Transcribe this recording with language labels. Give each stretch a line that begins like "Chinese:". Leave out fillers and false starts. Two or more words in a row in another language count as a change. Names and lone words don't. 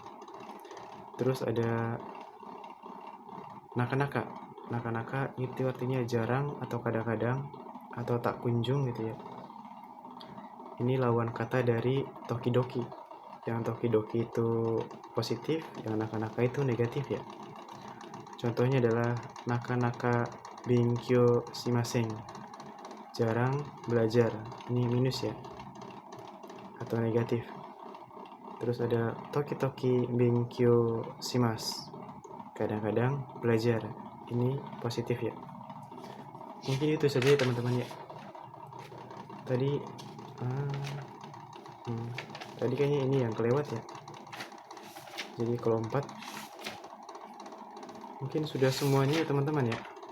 Indonesian: Terus ada naka itu artinya jarang atau kadang-kadang atau tak kunjung gitu ya. Ini lawan kata dari tokidoki. Yang tokidoki itu positif, yang naka itu negatif ya. Contohnya adalah
Japanese: なか勉強しません,
Indonesian: jarang belajar. Ini minus ya, atau negatif. Terus ada
Japanese: 時々勉強します,
Indonesian: kadang-kadang belajar. Ini positif ya. Mungkin itu saja ya teman-teman ya. Tadi tadi kayaknya ini yang kelewat ya. Jadi kalau 4 mungkin sudah semuanya ya teman-teman ya.